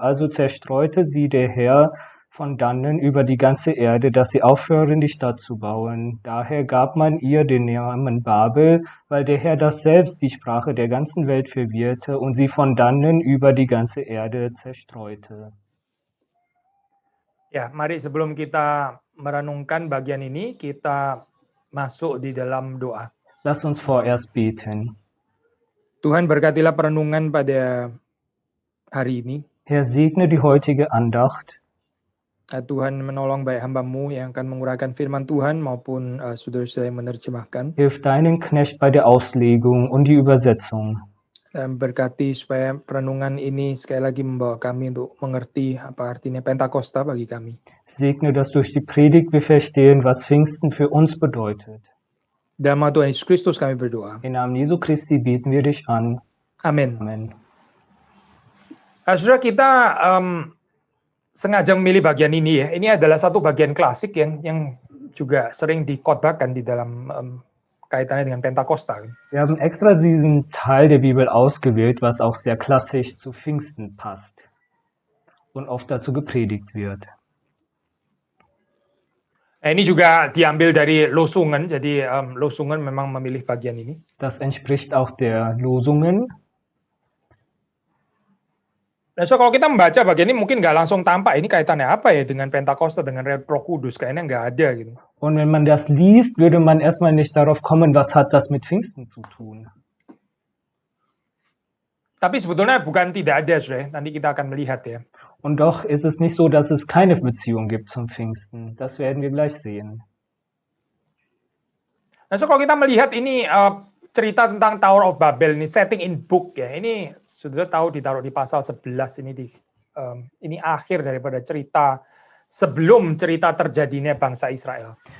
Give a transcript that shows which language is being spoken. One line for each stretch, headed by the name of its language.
German: Also zerstreute sie der Herr von dannen über die ganze Erde, dass sie aufhören, die Stadt zu bauen. Daher gab man ihr den Namen Babel, weil der Herr das selbst die Sprache der ganzen Welt verwirrte und sie von dannen über die ganze Erde zerstreute.
Indonesian: Ya, mari sebelum kita merenungkan bagian ini, kita masuk di dalam doa.
German: Lass uns vorerst beten.
Indonesian: Tuhan berkatilah perenungan pada hari ini.
German: Herr, segne die heutige Andacht.
Indonesian: Tuhan menolong baik hamba-Mu yang akan menguraikan firman Tuhan maupun saudara-saudara yang menerjemahkan.
German: Hilf deinen Knecht bei der Auslegung und die Übersetzung.
Indonesian: Dan berkati supaya perenungan ini sekali lagi membawa kami untuk mengerti apa artinya Pentakosta bagi kami.
German: Segne, dass durch die Predigt wir verstehen, was Pfingsten für uns bedeutet.
Indonesian: Dalam nama Tuhan Yesus Kristus kami berdoa.
German: Im Namen Jesu Christi beten wir dich an.
Indonesian: Amin.
German: Amen.
Indonesian: Saudara, kita sengaja memilih bagian ini ya. Ini adalah satu bagian klasik yang juga sering dikhotbahkan di dalam kaitannya dengan Pentakosta.
German: Wir haben extra diesen Teil der Bibel ausgewählt, was auch sehr klassisch zu Pfingsten passt und oft dazu gepredigt wird.
Indonesian: Ini juga diambil dari Losungen, jadi Losungen memang memilih bagian ini.
German: Das entspricht auch der Losungen.
Indonesian: Nah, so kalau kita membaca bagian ini mungkin nggak langsung tampak ini kaitannya apa ya dengan Pentakosta, dengan Roh Kudus, kayaknya nggak ada gitu.
German: Und wenn man das liest, würde man erstmal nicht darauf kommen, was hat das mit Pfingsten zu tun.
Indonesian: Tapi sebetulnya bukan tidak ada, saudara. Nanti kita akan melihat ya.
German: Und doch ist es nicht so, dass es keine Beziehung gibt zum Pfingsten. Das werden wir gleich sehen.
Indonesian: Nah, so kalau kita melihat ini cerita tentang Tower of Babel ini
English: setting in book
Indonesian: ya. Ini sudah tahu ditaruh di pasal 11 ini ini akhir daripada cerita sebelum cerita terjadinya bangsa Israel.